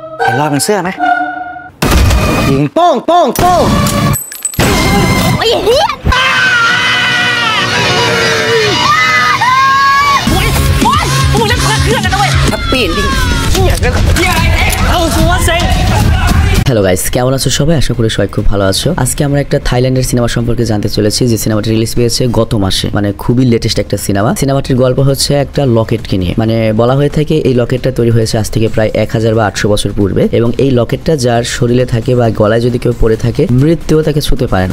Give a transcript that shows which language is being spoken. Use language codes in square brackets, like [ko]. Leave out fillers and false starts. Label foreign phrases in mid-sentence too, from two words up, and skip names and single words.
[th] รอเป็นเสื้อไหมยิงโป้งโป้งโป้ง ไอ้เหี้ยมึงเล่นคนละเครื่องกันนะเว้ยถ้าปีนดิอย่างนั้นเอาสัวเซ็ง [en] hello guys, [bn] কেমন আছো সবাই? আশা করি সবাই খুব ভালো আছো। আজকে আমরা একটা থাইল্যান্ডের সিনেমা সম্পর্কে জানতে চলেছি, যে সিনেমাটি রিলিজ পেয়েছে গত মাসে, মানে খুবই লেটেস্ট একটা সিনেমা। সিনেমাটির গল্প হচ্ছে একটা লকেটকে নিয়ে, মানে বলা হয়ে থাকে এই লকেটটা তৈরি হয়েছে আজ থেকে প্রায় 1000 বা 800 বছর পূর্বে, এবং এই লকেটটা যার শরীরে থাকে বা গলায় যদি কেউ পরে থাকে মৃত্যুও তাকে ছুঁতে পারে না।